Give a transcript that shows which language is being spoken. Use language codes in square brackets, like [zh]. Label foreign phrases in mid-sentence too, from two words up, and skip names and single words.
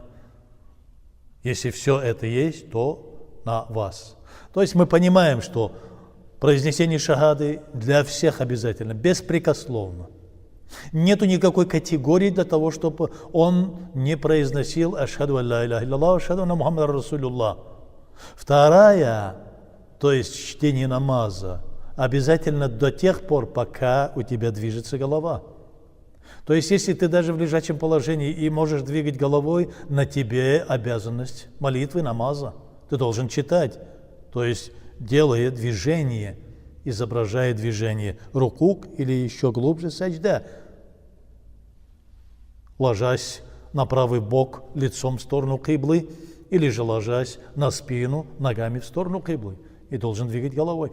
[ru] Если все это есть, то на вас. То есть мы понимаем, что произнесение шахады для всех обязательно, беспрекословно. Нету никакой категории для того, чтобы он не произносил [ar] أشهد أن لا إله إلا أشهد أن محمدا رسول الله. [ru] Вторая, то есть чтение намаза, обязательно до тех пор, пока у тебя движется голова. То есть, если ты даже в лежачем положении и можешь двигать головой, на тебе обязанность молитвы, намаза. Ты должен читать, то есть делая движение, изображая движение рукук или еще глубже саджда, ложась на правый бок лицом в сторону киблы или же ложась на спину ногами в сторону киблы и должен двигать головой.